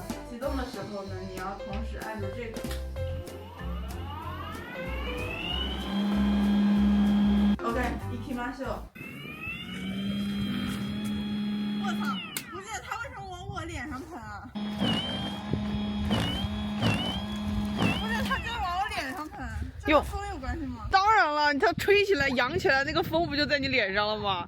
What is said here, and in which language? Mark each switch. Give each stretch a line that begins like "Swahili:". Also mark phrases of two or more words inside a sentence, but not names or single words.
Chinese: 啟動的時候呢，你要同時按着這個。OK，
Japanese: 行きましょう。
Chinese: 我操！不是，他為什麼往我臉上噴啊？不是，他就是往我臉上噴，這跟風有關係嗎？當然了，你它吹起來、揚起來，那個風不就在你臉上了嗎？